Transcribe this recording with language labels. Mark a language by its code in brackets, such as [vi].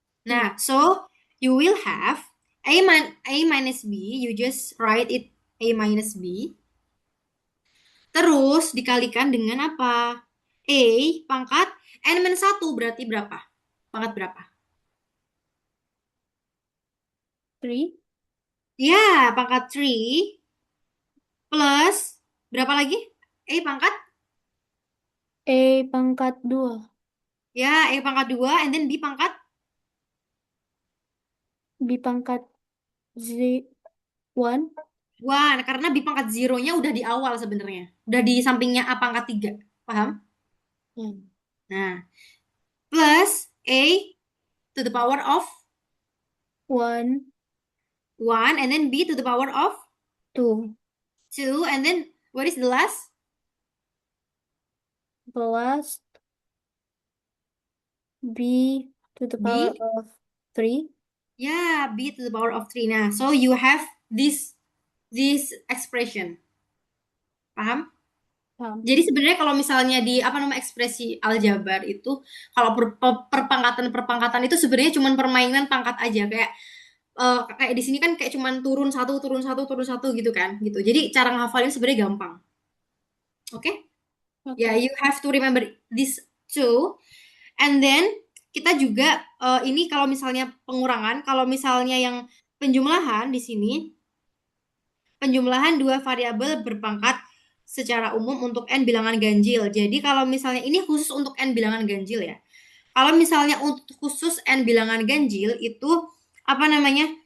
[en] Nah, so you will have A minus B, you just write it A minus B. [id] Terus dikalikan dengan apa? A pangkat N satu berarti berapa? Pangkat berapa? 3. Ya, pangkat 3 plus berapa lagi? A pangkat? A pangkat 2. Ya, A pangkat 2 [en] and then [id] B pangkat B pangkat 1. 1 karena B pangkat zeronya udah di awal sebenarnya. Udah di sampingnya A pangkat 3. Paham? [en] Yeah. Nah, plus A to the power of 1, 1 and then B to the power of 2. 2 and then What is the last? The last b to the power B? of 3. Yeah, B to the power of 3. Nah, so you have this expression. [id] Paham? Um, Jadi sebenarnya kalau misalnya di apa nama ekspresi aljabar itu kalau perpangkatan itu sebenarnya cuma permainan pangkat aja kayak kayak di sini kan kayak cuman turun satu turun satu turun satu gitu kan gitu. Jadi cara ngafalin sebenarnya gampang. Oke? Ya, [en] okay. you have to remember this too. And then [id] kita juga ini kalau misalnya pengurangan, kalau misalnya yang penjumlahan di sini, penjumlahan dua variabel berpangkat secara umum untuk n bilangan ganjil. Jadi kalau misalnya ini khusus untuk n bilangan ganjil ya. Kalau misalnya untuk khusus n bilangan ganjil itu apa namanya?